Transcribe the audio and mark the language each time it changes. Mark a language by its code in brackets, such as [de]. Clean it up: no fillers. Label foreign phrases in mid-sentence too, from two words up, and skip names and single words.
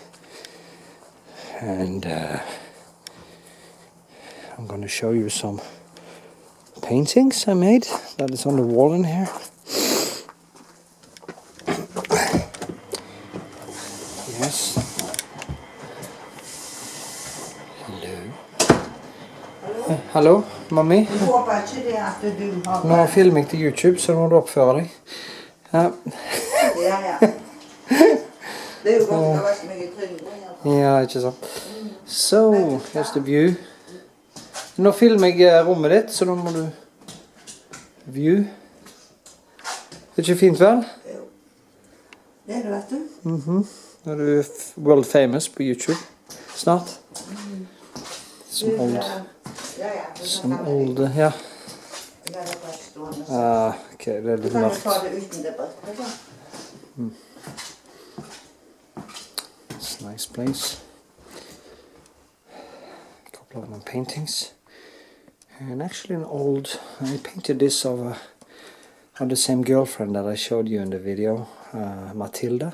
[en] And I'm gonna show you some paintings I made that is on the wall in here. Yes. Hello. [no] Hallo, mami. Jeg håper ikke det at du har... Nå filmer jeg til YouTube, så nå må du oppføre deg. Ja. Ja. Det er jo godt å være så mye trygg. Ja, ikke sant. [en] So, here's the view. [no] Nå filmer jeg rommet ditt, så nå må du... View. Det er ikke fint, vel? Jo. Det er det, vet du. Nå er du [en] world famous [no] på YouTube. Snart. Som old... Som old, ja. Ok, det er litt mørkt. Du kan jo ta det uten det brettet, da. [en] It's a nice place. A couple of my paintings. And actually an old... I painted this of the same girlfriend that I showed you in the video, Matilda.